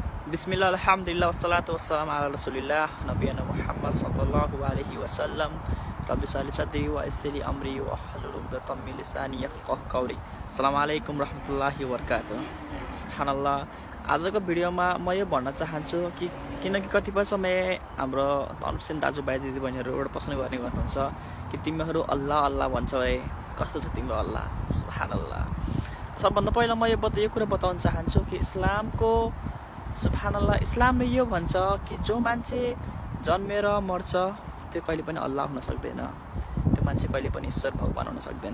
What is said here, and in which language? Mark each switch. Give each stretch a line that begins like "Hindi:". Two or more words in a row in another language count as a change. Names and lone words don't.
Arabic: بسم الله، الحمد لله، والصلاة والسلام على رسول الله نبينا محمد صلى الله عليه وسلم. رب اشرح لي صدري ويسر لي أمري واحلل عقدة من لساني يفقهوا قولي. السلام عليكم ورحمة الله وبركاته. Subhanallah.
Nepali: आजको भिडियोमा म यो भन्न चाहन्छु कि किनकि कतिपय समय हाम्रो अनुसेन दाजुभाइ दिदीबहिनीहरू एउटा प्रश्न गर्ने गर्नुहुन्छ कि तिमीहरू अल्लाह अल्लाह भन्छौ है, कस्तो छ तिम्रो अल्लाह? सुब्हानल्लाह। सबभन्दा पहिला म यो कुरा बताउन चाहन्छु कि इस्लामको सुब्हानल्लाह, इस्लामले यो भन्छ कि जो मान्छे जन्मेर मर्छ त्यो कहिले पनि अल्लाह हुन सक्दैन, त्यो मान्छे कहिले पनि ईश्वर भगवान हुन सक्दैन।